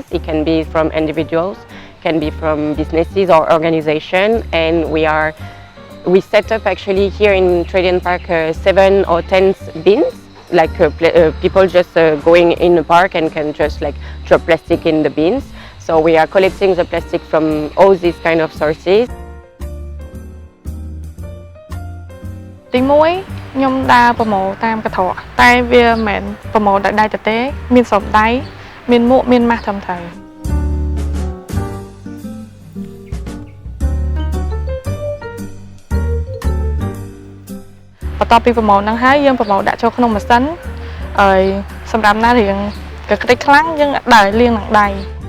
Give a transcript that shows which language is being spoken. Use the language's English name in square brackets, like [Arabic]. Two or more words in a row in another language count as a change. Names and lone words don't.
[English] It can be from individuals, can be from businesses or organizations, and We set up actually here in Tradian Park 7 or 10 bins, like people just going in the park and can just like drop plastic in the bins. So we are collecting the plastic from all these kind of sources. [Khmer] ទី1ខ្ញុំដើរប្រមូលតាមកត្រកតែវាមិនមែនប្រមូលដោយដៃទេមានសំដៃមានមួកមានម៉ាស់ត្រឹមត្រូវ បន្ទាប់ពីប្រមូលហ្នឹងហើយយើងប្រមូលដាក់ចូលក្នុងម៉ាស៊ីនហើយសម្រាប់ណារៀងកក្រិចខ្លាំងយើងដើរលាងនឹងដៃ